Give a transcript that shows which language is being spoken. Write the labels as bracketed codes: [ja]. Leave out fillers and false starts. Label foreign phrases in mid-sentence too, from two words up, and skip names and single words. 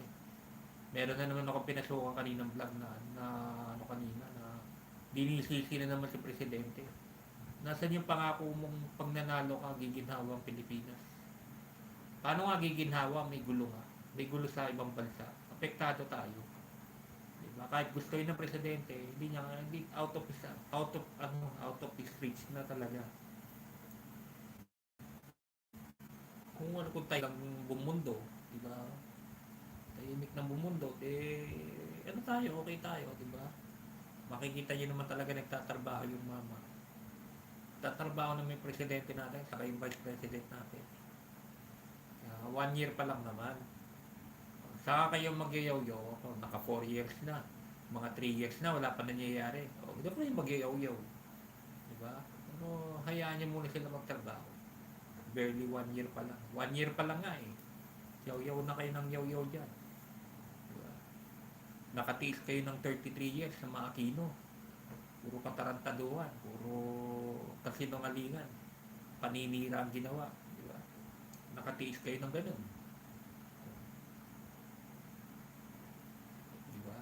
[tl] Meron na naman ako pinasukan kaninang vlog na kanina na dinisisi na naman si presidente. Nasaan yung pangako mong pag nanalo ka, giginhawa ang Pilipinas? Paano nga giginhawa? May gulo nga. May gulo sa ibang bansa. Apektado tayo. Diba? Kahit gusto yun ng presidente, hindi [en] out of his reach [tl] na talaga. Kung tayo lang buong mundo, diba? Tahimik ng buong mundo, okay tayo, diba? Makikita nyo naman talaga nagtatrabaho yung mama. Tatrabaho na may presidente natin, saka yung vice president natin. 1 year pa lang naman. Saka kayo mag-yaw-yaw, naka 4 years na. Mga 3 years na, wala pa nangyayari. Hindi pa yung mag-yaw-yaw. Diba? Pero hayaan niyo muna sila magtrabaho. Barely 1 year pa lang. 1 year pa lang nga eh. Yaw-yaw na kayo ng yaw-yaw dyan. Diba? Nakatiis kayo ng 33 years sa mga Aquino. Puro katarantaduhan. Puro kasinungalingan. Paninira ang ginawa. Diba? Nakatiis kayo ng ganun. Diba?